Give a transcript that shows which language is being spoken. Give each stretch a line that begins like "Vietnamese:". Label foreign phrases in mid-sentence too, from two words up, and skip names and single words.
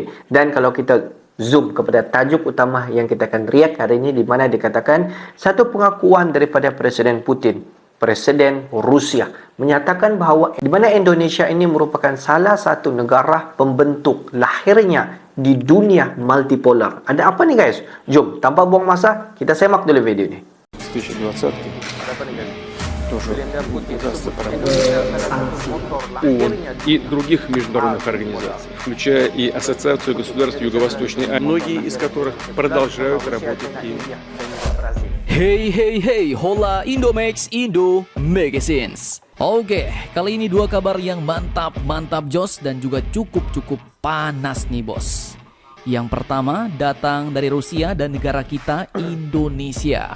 Malay: Dan kalau kita zoom kepada tajuk utama yang kita akan react hari ini, di mana dikatakan satu pengakuan daripada Presiden Putin, Presiden Rusia, menyatakan bahawa di mana Indonesia ini merupakan salah satu negara pembentuk lahirnya di dunia multipolar. Ada apa nih guys? Jom, tanpa buang masa, kita semak dulu video ini. 2020 Apa nih guys?
Russian: тоже удастся ООН и других международных организаций, включая и Ассоциацию государств Юго-Восточной Азии, многие из которых продолжают работать и...
Indonesian: Hey, hola Indomax Indo Magazines. Oke, kali ini dua kabar yang mantap jos dan juga cukup panas nih bos. Yang pertama datang dari Rusia dan negara kita Indonesia.